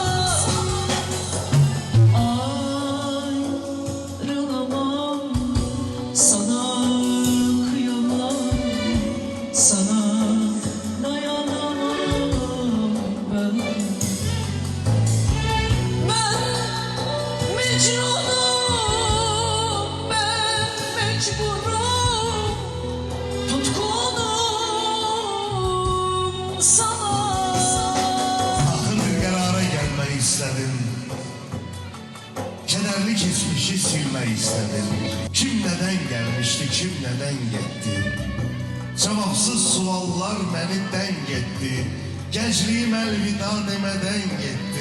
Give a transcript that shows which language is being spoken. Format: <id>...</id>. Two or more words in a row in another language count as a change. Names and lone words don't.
<tr>Ayrılamam, sana kıyamam, sana dayanamam ben. Ben Mecnun'um, ben mecburum, tutkunum sana.</tr> <az>Axır bir qərara gəlmək istədim. Kədərli keçmişi silmək istədim. Kim nədən gəlmişdi, kim nədən getdi? Cavabsız suallar məni dəng etdi. Gəncliyim əlvida demədən getdi.</az>